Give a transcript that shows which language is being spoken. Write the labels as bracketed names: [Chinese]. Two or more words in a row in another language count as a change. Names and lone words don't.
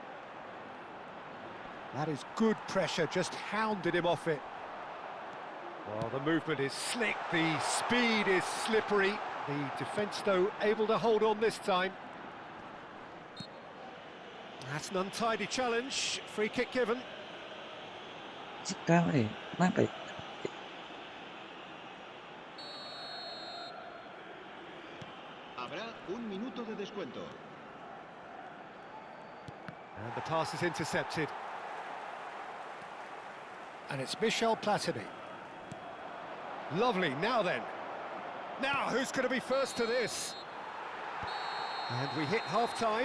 [English] That is good pressure, just hounded him off it. Well, the movement is slick, the speed is slippery. The defence, though, able to hold on this time. That's an untidy challenge. Free kick given. [Indonesian] Segala, kenapa ya? [Spanish] Habrá un minuto de descuento. [English] And the pass is intercepted. And it's Michel Platini. Lovely, now then. Now, who's going to be first to this? And we hit half-time.